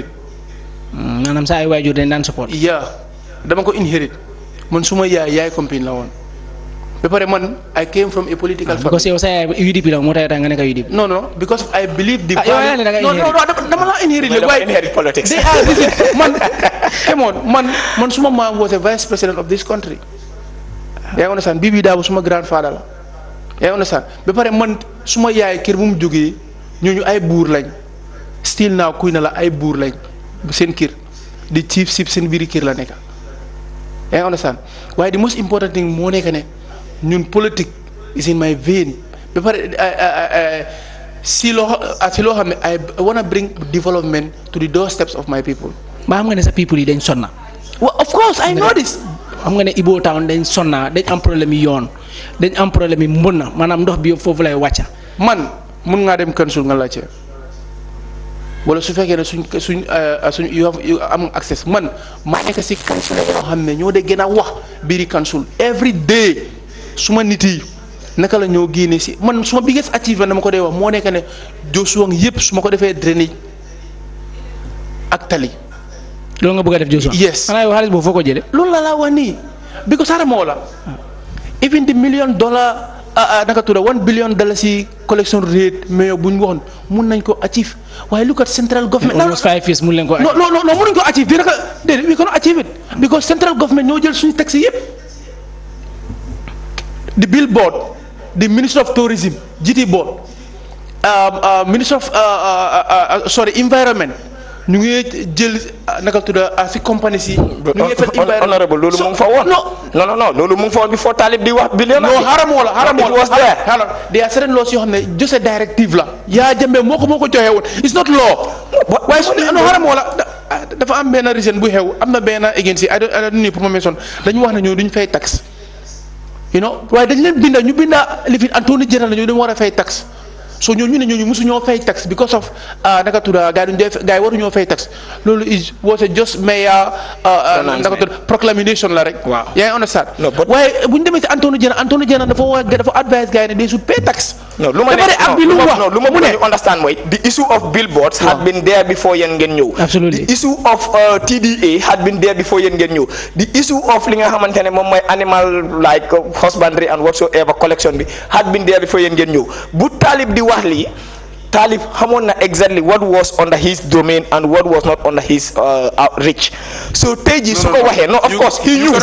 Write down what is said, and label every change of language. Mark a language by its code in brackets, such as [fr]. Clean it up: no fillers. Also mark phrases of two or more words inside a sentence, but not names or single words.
[wo] maanaam saa ay waajur dañ daan support dama ko inherit man suma yaay compagnie la woon ba pare man [en] I came from a political family [wo] because yow sa UDP la moo tax nga nekk UDP [en] no because I believe the no [wo] dama la inherit [en] why inherit politics they are this man come on man suma mom was a vice president of this country yaa understand Bibi Dabo suma grandfather [wo] la yaa understand ba pare man suma yaay kër bu mu jógee ñooñu ay buur lañ still now kuy na la ay buur lañ seen kër di chief sip seen biir kër la nekk yaa ngi understand waaye [en] the most important thing [wo] moo nekk ne ñun politique [en] is in my vein [wo] ba pare si loo xam ne [en] I wanna bring development to the doorsteps of my people. [wo] ba xam nga ne sa people yi dañ sonna. [en] Well, of course I know this. [wo] xam nga ne Ibo Town dañ sonna dañ am problème yi yoon dañ am problème yi mbon na maanaam ndox bi foofu lay wàcca man mun ngaa dem council nga laajte wala su fekkee ne suñ you am access man maa nekk si council yoo xam ne ñoo de gën a wax biiri council [en] every day [wo] suma nit yi naka la ñoo génne si man suma [en] biggest achievement [wo] dama ko dee wax moo nekk ne Joshua yëpp su ma ko defee drainage ak tali. loolu nga bëgg a def Joshua. [en] yes [wo] xanaa yow xaalis boobu foo ko jëlee. loolu la laa wax nii because xaaral moo la even the $1 million naka tudda $1 billion si [en] collection rate [wo] mais bu ñu waxoon mun nañ ko achieve waaye [en] look at central government. almost 5 years [wo] mun leen ko. non mënuñ ko achieve bii naka déedéet [en] we cannot achieve it because central government [wo] ñoo jël suñu taxi yëpp [en] the billboard the minister of tourism GT board minister of environment [wo] ñu ngi jël naka tudda si compagnie si. ñu ngi fekk honorable loolu mu ngi fa woon. non loolu mu ngi fa woon before Talib di wax billion. non xaramoo la [en] they are certain laws [wo] yoo xam ne [en] just directive [wo] la. yaa jëmbee moo ko joxe woon [en] it's not law. [wo] waaye su non xaramoo la dafa am benn reason bu xew am na benn agency [en] I don't need [wo] pour ma mention dañu wax ne ñoo duñ fay tax. [en] you know [wo] waaye dañ leen binda ñu binda li fi Anthony General ñoo dañu war a fay tax. so ñooñu ne ñooñu mosu ñoo fay tax [en] because of [wo] naka tudda gars yi waruñoo fay tax loolu [en] was just mayor [wo] naka tudda proclamation la rek. waaw yaa ngi understand. waaye bu ñu demee si Anthony General dafa advise gars yi ne [en] they should pay tax. [wo] non lu ma ñu understand mooy [en] the issue of billboards had been there before [wo] yéen ngeen ñëw. [en] absolutely the issue of TDA had been there before [wo] yéen ngeen ñëw [en] the issue of [wo] li nga xamante ne moom mooy [en] animal like husbandry and whatsoever collection bi had been there before [wo] yéen ngeen ñëw bu Talib di wax lii Talib xamoon na [en] exactly what was under his domain and what was not under his outreach [wo] so tey jii su ko waxee [en] no of course he knew.